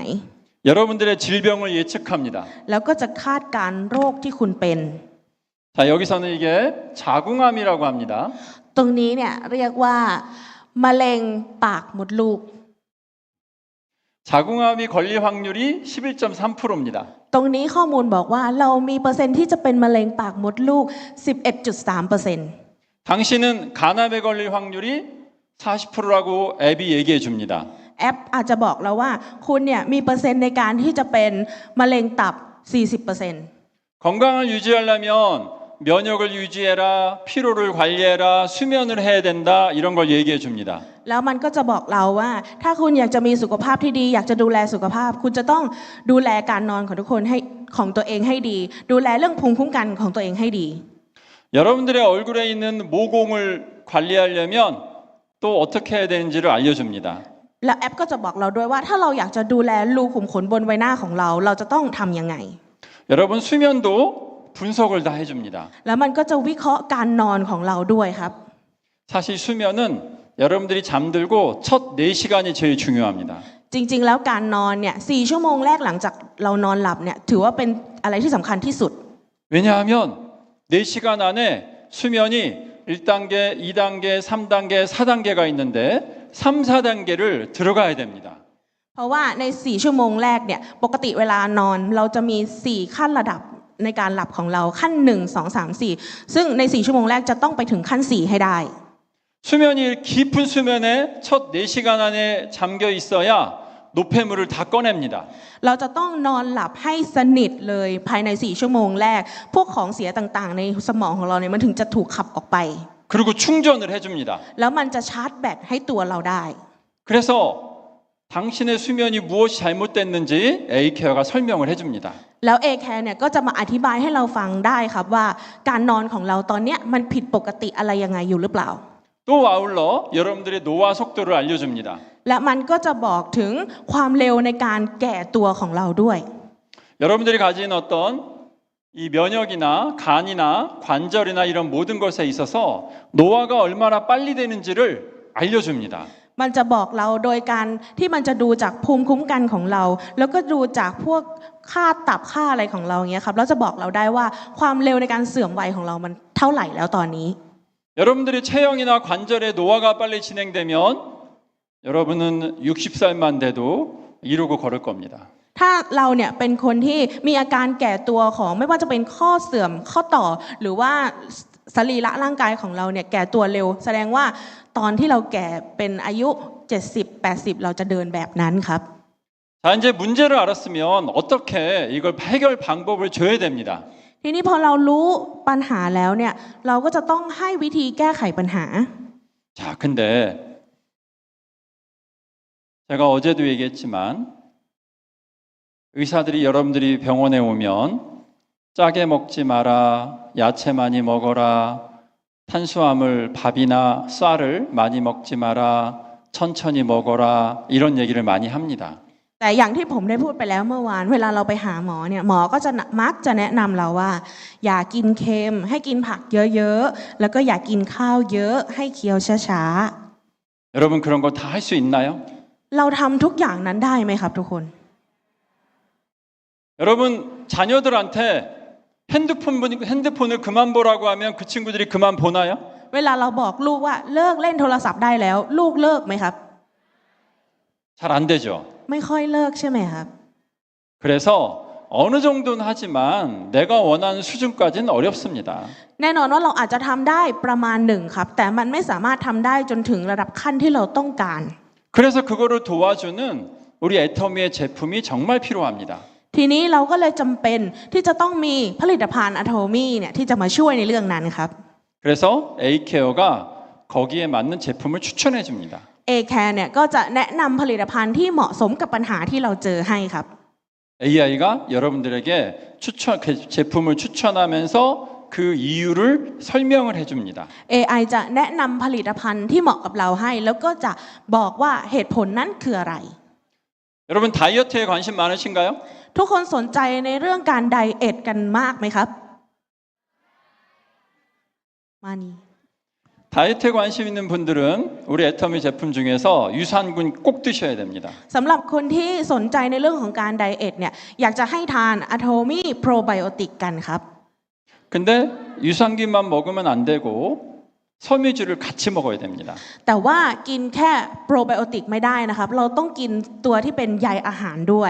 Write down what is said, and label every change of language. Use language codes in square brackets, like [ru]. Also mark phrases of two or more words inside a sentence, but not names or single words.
[ko] 여러분들의 질병을 예측합니다. [th] แล้วก็จะคาดการณ์โรคที่คุณเป็น [ko] 자, 여기서는 이게 자궁암이라고 합니다. [th] ตรงนี้เนี่ยเรียกว่ามะเร็งปากมดลูก [ko] 자궁암이 걸릴 확률이 11.3%입니다. [th] ตรงนี้ข้อมูลบอกว่าเรามีเปอร์เซ็นต์ที่จะเป็นมะเร็งปากมดลูก 11.3% [ko] 당신은 간암에 걸릴 확률이 40%라고 앱이 얘기해 줍니다. [th] แอปอาจจะบอกเราว่าคุณเนี่ยมีเปอร์เซ็นต์ในการที่จะเป็นมะเร็งตับ 40% [ko] 건강을 유지하려면 면역을 유지해라, 피로를 관리해라, 수면을 해야 된다 이런 걸 얘기해 줍니다. [th] แล้วมันก็จะบอกเราว่าถ้าคุณอยากจะมีสุขภาพที่ดีอยากจะดูแลสุขภาพคุณจะต้องดูแลการนอนของทุกคนของตัวเองให้ดีดูแลเรื่องภูมิคุ้มกันของตัวเองให้ดี [ko] 여러분들의 얼굴에 있는 모공을 관리하려면 또 어떻게 해야 되는지를 알려줍니다. [th] และแอปก็จะบอกเราด้วยว่าถ้าเราอยากจะดูแลรูขุมขนบนใบหน้าของเราจะต้องทำยังไง [ko] 여러분 수면도 분석을 다 해줍니다. [th] แล้วมันก็จะวิเคราะห์การนอนของเราด้วยครับ [ko] 사실 수면은 여러분들이 잠들고 첫 4시간이 제일 중요합니다. [th] จริงๆแล้วการนอนเนี่ย4 ชั่วโมงแรกหลังจากเรานอนหลับเนี่ยถือว่าเป็นอะไรที่สำคัญที่สุด [ko] 왜냐하면 4시간 안에 수면이 1단계, 2단계, 3단계, 4단계가 있는데 3, 4단계를 들어가야 됩니다. [th] เพราะว่าใน4ชั่วโมงแรกเนี่ยปกติเวลานอนเราจะมี4ขั้นระดับในการหลับของเราขั้น1 2 3 4ซึ่งใน4ชั่วโมงแรกจะต้องไปถึงขั้น4ให้ได้ [ko] 수면이 깊은 수면에 첫 4시간 안에 잠겨 있어야 노폐물을 다 꺼냅니다. [th] เราจะต้องนอนหลับให้สนิทเลยภายใน4ชั่วโมงแรกพวกของเสียต่างๆในสมองของเราเนี่ยมันถึงจะถูกขับออกไป [ko] 그리고 충전을 해줍니다. [th] แล้วมันจะชาร์จแบตให้ตัวเราได้ [ko] 그래서 당신의 수면이 무엇이 잘못됐는지 A케어가 설명을 해줍니다. [th] แล้ว A-Care เนี่ยก็จะมาอธิบายให้เราฟังได้ครับว่าการนอนของเราตอนเนี้ยมันผิดปกติอะไรยังไงอยู่หรือเปล่า [ko] 또 아울러 여러분들의 노화 속도를 알려줍니다. [th] และมันก็จะบอกถึงความเร็วในการแก่ตัวของเราด้วย [ko] 여러분들이 가진 어떤 이 면역이나 간이나 관절이나 이런 모든 것에 있어서 노화가 얼마나 빨리 되는지를 알려줍니다. [th] มันจะบอกเราโดยการที่มันจะดูจากภูมิคุ้มกันของเรา แล้วก็ดูจากพวกค่าตับค่าอะไรของเราเงี้ยครับแล้วจะบอกเราได้ว่าความเร็วในการเสื่อมวัยของเรามันเท่าไหร่แล้วตอนนี้ [ko] 여러분들의 체형이나 관절의 노화가 빨리 진행되면 여러분은 60살만 돼도 이루고 걸을 겁니다. [th] ถ้าเราเนี่ยเป็นคนที่มีอาการแก่ตัวของไม่ว่าจะเป็นข้อเสื่อมข้อต่อหรือว่าสรีระร่างกายของเราเนี่ยแก่ตัวเร็วแสดงว่าตอนที่เราแก่เป็นอายุ70-80เราจะเดินแบบนั้นครับ [ko] 자, 이제 문제를 알았으면 어떻게 이걸 해결 방법을 줘야 됩니다. [th] ทีนี้พอเรารู้ปัญหาแล้วเนี่ยเราก็จะต้องให้วิธีแก้ไขปัญหา [ko] 자, 근데 제가 어제도 얘기했지만 의사들이 여러분들이 병원에 오면 짜게 먹지 마라, 야채 많이 먹어라, 탄수화물 밥이나 쌀을 많이 먹지 마라, 천천히 먹어라 이런 얘기를 많이 합니다. [th] แต่อย่างที่ผมได้พูดไปแล้วเมื่อวานเวลาเราไปหาหมอเนี่ยหมอก็จะมักจะแนะนำเราว่าอย่ากินเค็มให้กินผักเยอะๆแล้วก็อย่ากินข้าวเยอะให้เคี้ยวช้า [ko] 여러분 그런 거 다 할 수 있나요? [th] ๆเราทำทุกอย่างนั้นได้ไหมครับทุกคน [ko] 여러분 자녀들한테 핸드폰을 그만 보라고 하면 그 친구들이 그만 보나요? [th] เวลาเราบอกลูกว่าเลิกเล่นโทรศัพท์ได้แล้วลูกเลิกไหมครับ [ko] 잘 안 되죠. [th] ไม่ค่อยเลิกใช่ไหมครับ [ko] 그래서 어느 정도는 하지만 내가 원하는 수준까지는 어렵습니다. [th] แน่นอนว่าเราอาจจะทำได้ประมาณหนึ่งครับแต่มันไม่สามารถทำได้จนถึงระดับขั้นที่เราต้องการ [ko] 그래서 그거를 도와주는 우리 애터미의 제품이 정말 필요합니다. [th] ทีนี้เราก็เลยจำเป็นที่จะต้องมีผลิตภัณฑ์อะโทมี่เนี่ยที่จะมาช่วยในเรื่องนั้นครับ [ko] 그래서 A케어가 거기에 맞는 제품을 추천해 줍니다. [th] A-Care เนี่ยก็จะแนะนำผลิตภัณฑ์ที่เหมาะสมกับปัญหาที่เราเจอให้ครับ [ko] AI가 여러분들에게 제품을 추천하면서 그 이유를 설명을 해줍니다. [th] AI จะแนะนำผลิตภัณฑ์ที่เหมาะกับเราให้ แล้วก็จะบอกว่าเหตุผลนั้นคืออะไร [ko] 여러분 다이어트에 관심 많으신가요? [th] ทุกคนสนใจในเรื่องการไดเอทกันมากไหมครับมานี่ [ko] 다이어트에 관심 있는 분들은 우리 애터미 제품 중에서 유산균 꼭 드셔야 됩니다. [th] สำหรับคนที่สนใจในเรื่องของการไดเอทเนี่ยอยากจะให้ทานอะโทมี่โปรไบโอติกกันครับ [ko] 근데 유산균만 먹으면 안 되고 섬유질을 같이 먹어야 됩니다. [th] แต่ว่ากินแค่โปรไบโอติกไม่ได้นะครับเราต้องกินตัวที่เป็นใยอาหารด้วย